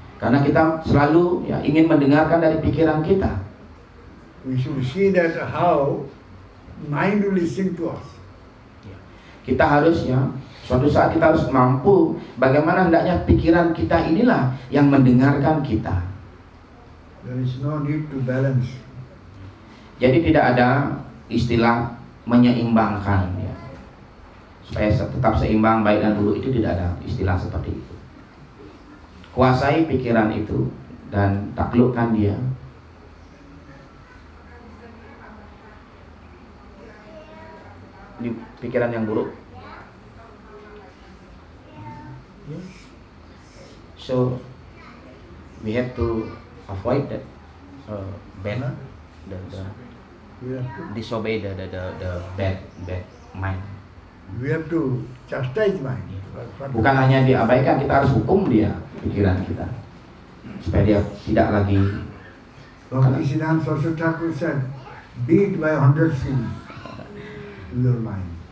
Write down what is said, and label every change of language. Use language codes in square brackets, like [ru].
[id] Karena kita selalu ingin mendengarkan dari pikiran kita. [en] We should see that how mind will listen to us. [id] Kita harus suatu saat kita harus mampu bagaimana hendaknya pikiran kita inilah yang mendengarkan kita. [en] There is no need to balance. [id] Jadi tidak ada istilah menyeimbangkan supaya tetap seimbang baik dan buruk, itu tidak ada istilah seperti itu. Kuasai pikiran itu dan taklukkan dia. Di pikiran yang buruk. [en] So we have to avoid that bad, We have to, disobey the bad mind. we have to chastise mind. [id] Bukan hanya diabaikan, kita harus hukum dia pikiran kita supaya dia tidak lagi. [en] Bhaktisiddhanta Saraswati Thakur said, beat by 100 feet your mind.